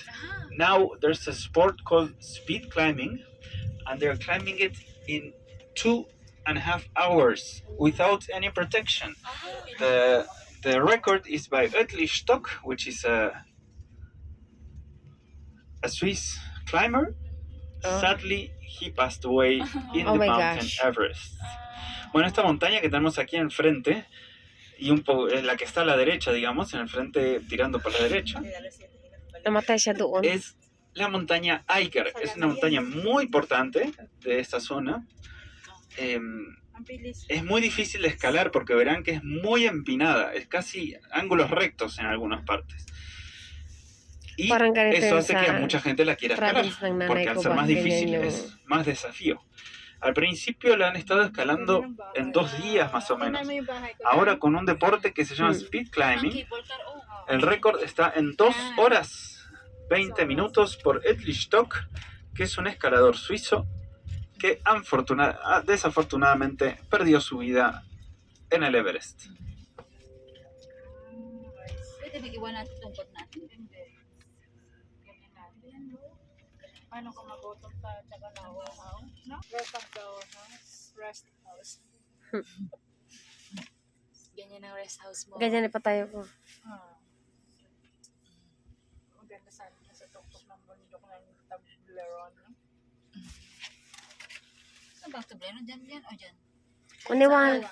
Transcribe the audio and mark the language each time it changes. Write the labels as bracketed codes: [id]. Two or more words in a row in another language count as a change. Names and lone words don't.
[en] Now there's a sport called speed climbing, and they're climbing it in 2.5 hours without any protection. The record is by Oetli Stock, which is a Swiss climber. Sadly, he passed away in Oh the my mountain gosh. Everest. [es] Bueno, esta montaña que tenemos aquí enfrente, y la que está a la derecha, digamos, en el frente tirando para la derecha, [tl] Namatay siya doon. [es] es la montaña Eiger. Es una montaña muy importante de esta zona. Es muy difícil de escalar porque verán que es muy empinada, es casi ángulos rectos en algunas partes. Y [tl] Parang ganito [es] eso [tl] yun [es] hace que a [tl] sa [es] mucha gente la quiera escalar, [tl] province ng nanay [es] porque [tl] ko [es] al ser [tl] ba, [es] más difícil [tl] ganyan yung... [es] es más desafío. Al principio la han estado escalando en 2 días más o menos. Ahora con un deporte que se llama [en] speed climbing, [es] el récord está en 2 horas 20 minutos por Edli Stock, que es un escalador suizo que desafortunadamente perdió su vida en el Everest. [tl] Pwede mag-iwan natin tungkot natin. Paano kung magutom pa at saka nauhaw? [en] No? Rest of the house. Rest house. [tl] Ganyan ang rest house mo. Ganyan pa tayo po. Maganda sana sa tuktok ng bundok ng Toblerone. No? Saan ba ito, Bleno? Diyan o dyan? Niwala.